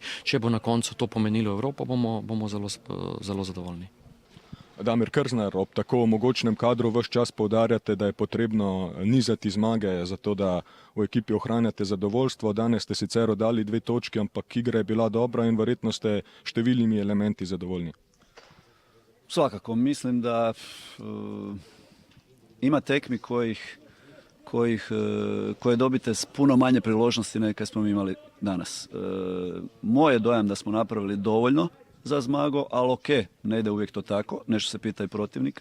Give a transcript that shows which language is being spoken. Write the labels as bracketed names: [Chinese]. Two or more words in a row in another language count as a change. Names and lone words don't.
[Slovenian] Če bo na koncu to pomenilo Evropo, bomo zelo zadovoljni. Damir Krznar, ob tako mogočnem kadru ves čas poudarjate, da je potrebno nizati zmage, zato da v ekipi ohranjate zadovoljstvo. Danes ste sicer oddali 2 točki, ampak igra je bila dobra in verjetno ste številnimi elementi zadovoljni. [Croatian] Svakako, mislim da ima tekmi koje dobite s puno manje priložnosti nego kad smo imali danas. Moj je dojam da smo napravili dovoljno za zmago, ali ok, ne ide uvijek to tako, nešto se pita i protivnika.